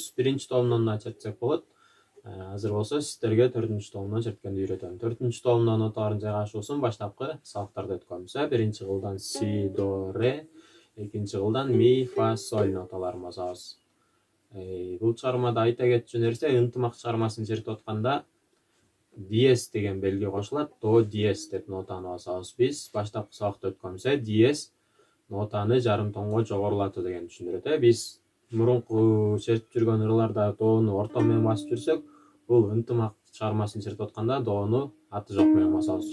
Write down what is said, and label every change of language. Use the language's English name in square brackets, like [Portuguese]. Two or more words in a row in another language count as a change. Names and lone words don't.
[Kyrgyz] 1-томдон да чертсек болот. Азыр болсо сиздерге 4-томдон черткенди үйрөтөм. 4-томдон ноталарын жайгашуусун баштапкы сабактарда өткөнбүз. Биринчи кылдан си, до, ре, экинчи кылдан ми, фа, соль ноталарын басабыз. Бул чыгармада айта кетчү нерсе, ынтымак чыгармасын чертип атканда диез деген белги кошулат. До, диез деп нотаны басабыз. Биз баштапкы сабакта өткөнбүз. Диез нотаны жарым тонго жогорулатуу деген түшүндүрөт. Биз мурунку чертип жүргөн ырларда доону орто менен басып жүрсөк, бул ынтымак чыгармасын чертип атканда доону аты жок менен басабыз.